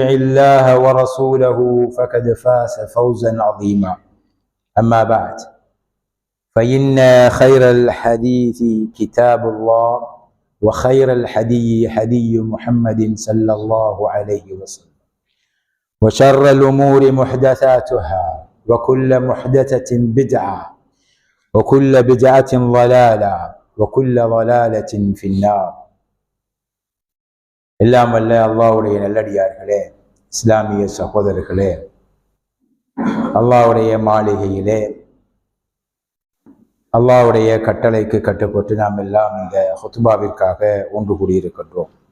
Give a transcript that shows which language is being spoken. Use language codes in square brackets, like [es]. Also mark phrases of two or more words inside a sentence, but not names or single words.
[ar] الله ورسوله فقد فاز فوزا عظيما أما بعد فإن خير الحديث كتاب الله وخير الحدي حدي محمد صلى الله عليه وسلم وشر الأمور محدثاتها وكل محدثة بدعة وكل بدعة ضلالة وكل ضلالة في النار. [ta] எல்லாம் வல்ல அல்லாஹ்வுடைய நல்லடியார்களே, இஸ்லாமிய சகோதரர்களே, அல்லாஹ்வுடைய மாளிகையிலே அல்லாஹ்வுடைய கட்டளைக்கு கட்டுப்பட்டு நாம் எல்லாம் இந்த ஹுத்பாவிற்காக ஒன்று கூடியிருக்கின்றோம்.